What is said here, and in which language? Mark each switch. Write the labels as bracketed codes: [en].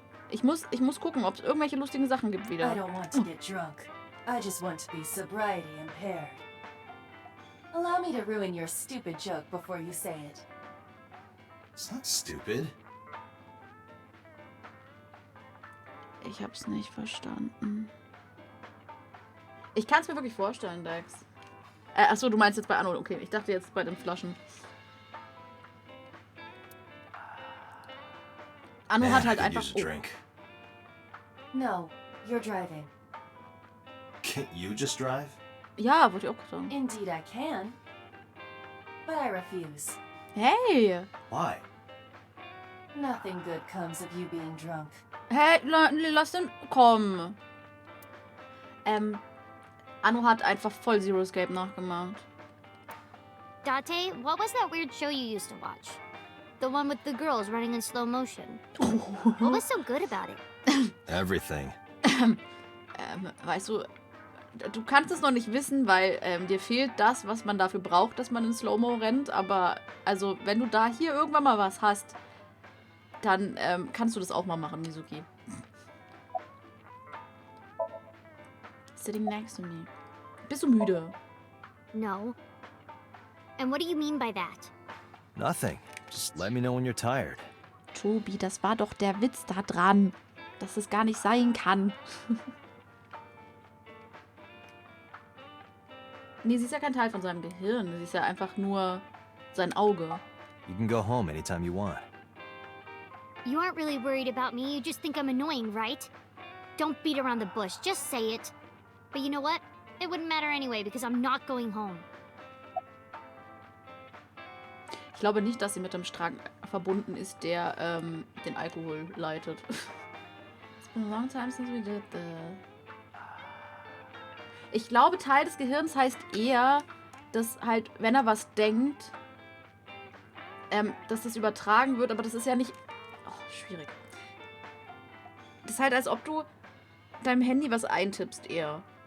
[de] Ich muss gucken, ob es irgendwelche lustigen Sachen gibt [en] I [de] wieder. [en] don't want to get drunk. I just want to be sobriety impaired. Allow me to ruin your stupid joke before you say it. It's not stupid. [de] Ich hab's nicht verstanden. Ich kann's mir wirklich vorstellen, Dax. Achso, du meinst jetzt bei Anno. Okay, ich dachte jetzt bei den Flaschen. Anno hat halt einfach... [en] Use a drink. No, you're driving. Can't you just drive? [de] Ja, wollte ich auch sagen. [en] Indeed I can. But I refuse. Hey! Why? Nothing good comes of you being drunk. [de] Hey, lass den... Komm. Anno hat einfach voll Zero Escape nachgemacht. [en] Date, what was that weird show you used to watch? The one with the girls running in slow motion. What was so good about it? Everything. [de] Weißt du, du kannst es noch nicht wissen, weil dir fehlt das, was man dafür braucht, dass man in Slow-Mo rennt. Aber, also, wenn du da hier irgendwann mal was hast, dann kannst du das auch mal machen, Mizuki. [en] Sitting next to me. [de] Bist du müde? [en] No. And what do you mean by that? Nothing. Just let me know when you're tired. [de] Tobi, das war doch der Witz da dran, dass es gar nicht sein kann. Nee, sie ist ja kein Teil von seinem Gehirn. Sie ist ja einfach nur sein Auge. [en] You can go home anytime you want. You aren't really worried about me, you just think I'm annoying, right? Don't beat around the bush, just say it. But you know what? It wouldn't matter anyway, because I'm not going home. [de] Ich glaube nicht, dass sie mit dem Strang verbunden ist, der den Alkohol leitet. [en] It's been a long time since we did this. [de] Ich glaube, Teil des Gehirns heißt eher, dass halt, wenn er was denkt, dass das übertragen wird, aber das ist ja nicht... Oh, schwierig. Das ist halt, als ob du deinem Handy was eintippst eher.